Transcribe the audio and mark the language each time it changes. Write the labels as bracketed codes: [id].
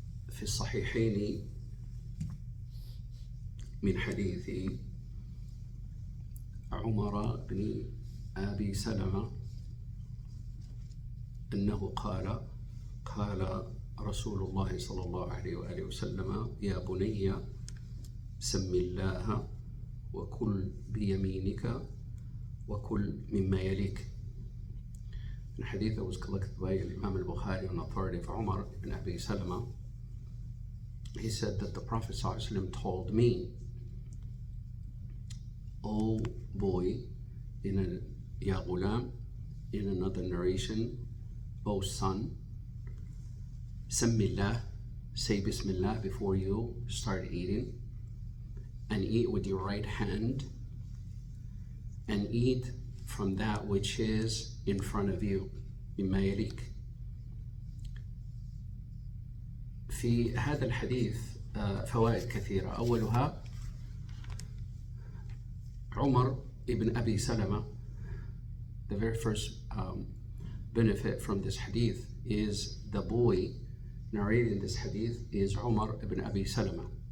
[ar] في الصحيحين من حديث عمر بن أبي سلمة أنه قال رسول الله صلى الله عليه وآله وسلم: يا بني سم الله وكل بيمينك وكل مما يليك. [en] The hadith that was collected by Imam al-Bukhari on authority of Umar ibn Abi Salama. He said that the Prophet ﷺ told me, "O boy," Ya Ghulam, in another narration, "O son, Sammillah, say Bismillah before you start eating, and eat with your right hand, and eat from that which is in front of you, [ar] مما يليك." في هذا الحديث فوائد كثيرة. أولها عمر ibn Abi Salama. [en] The very first benefit from this hadith is the boy narrating this hadith is Umar ibn Abi Salama.